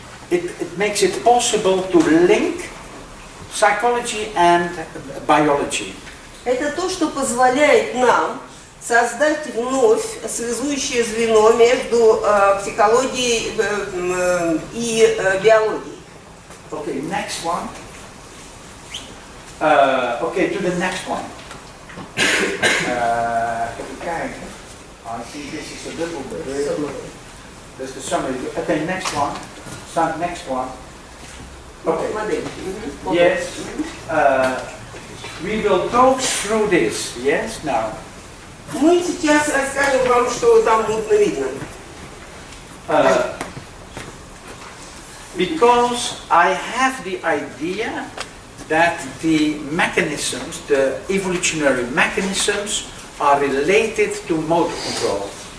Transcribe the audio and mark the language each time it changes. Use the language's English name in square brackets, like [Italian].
[English] It makes it possible to link psychology and biology. [Russian] Это то, что позволяет нам создать вновь связующее звено между психологией и биологией. [English] Okay, next one. Okay, to the next one. [Dutch] Even kijken. [English] I think this is a little bit. That's the summary. Okay, next one. Next one. Okay. Yes. We will go through this. Yes. Now. [Russian] Мы сейчас расскажем вам, что там мутно видно. [English] Because I have the idea that the mechanisms, the evolutionary mechanisms, are related to motor control.